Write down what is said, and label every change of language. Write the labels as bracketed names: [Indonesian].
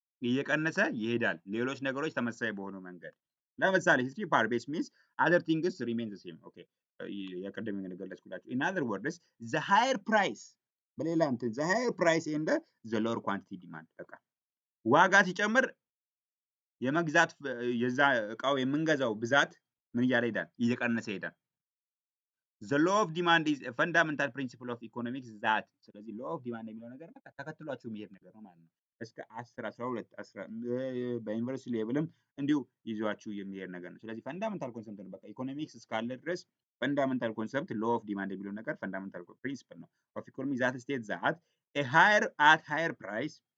[Amharic] እየቀነሰ ይሄዳል። ሌሎች ነገሮች ተመሳሳይ በሆነ መንገድ ለምሳሌ [English] history part base means other things remain the same። [Amharic] ኦኬ የቀደም እንደገለጽኩላችሁ [English] in other words the higher price [Amharic] በሌላ እንትን [English] the higher price and the lower quantity demand [Amharic] በቃ ዋጋ ሲጨምር የመግዛት የዛ እቃው የምንገዛው ብዛት ምን እያለ ይሄዳል? እየቀነሰ ይሄዳል። [English] the law of demand is a fundamental principle of economics that [Amharic] ስለዚህ law of demand የሚለው ነገር በቃ ተከትሏቸው የሚሄድ ነገር ነው ማለት ነው። እስከ 10 12 በዩኒቨርሲቲ ሌቭልም እንዲሁ ይዟችሁ የሚሄድ ነገር ነው። ስለዚህ ፈንዳመንታል ኮንሰፕት ነው። በቃ ኢኮኖሚክስ እስካለ ድረስ ፈንዳመንታል ኮንሰፕት ሎ ኦፍ ዲማንድ የሚለው ነገር ፈንዳመንታል ፕሪንሲፕል ነው [English] ኦፍ ኢኮኖሚ ዛት ስቴት ዛት ሃየር ፕራይስ